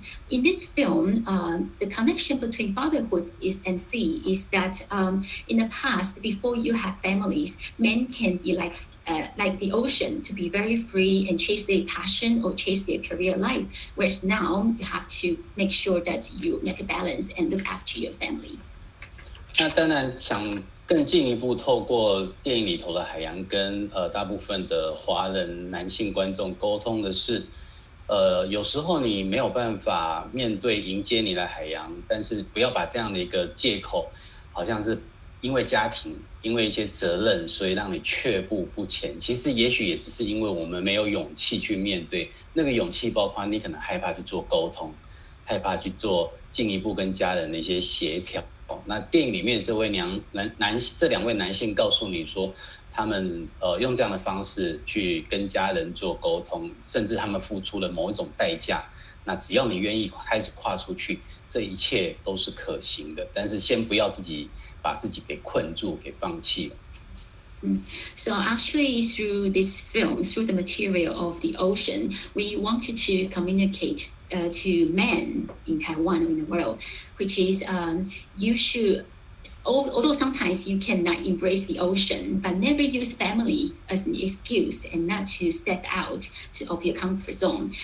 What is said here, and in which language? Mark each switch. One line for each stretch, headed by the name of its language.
English: In this film, the connection between fatherhood and sea is that in the past, before you have families, men can be like the ocean, to be very free and chase their passion or chase their career life, whereas now you have to make sure that you make a balance and look after your family.
Chinese: 那当然想更进一步透过电影里头的海洋跟大部分的华人男性观众沟通的是，有时候你没有办法面对迎接你的海洋，但是不要把这样的一个借口，好像是因为家庭，因为一些责任，所以让你却步不前。其实也许也只是因为我们没有勇气去面对，那个勇气包括你可能害怕去做沟通，害怕去做进一步跟家人的一些协调。那电影里面这两位男性告诉你说，他们用这样的方式去跟家人做沟通，甚至他们付出了某一种代价。那只要你愿意开始跨出去，这一切都是可行的。但是先不要把自己给困住，给放弃了。
English: So actually, through this film, through the material of the ocean, we wanted to communicate to men in Taiwan or in the world, which is you should, although sometimes you cannot embrace the ocean, but never use family as an excuse and not to step out of your comfort zone.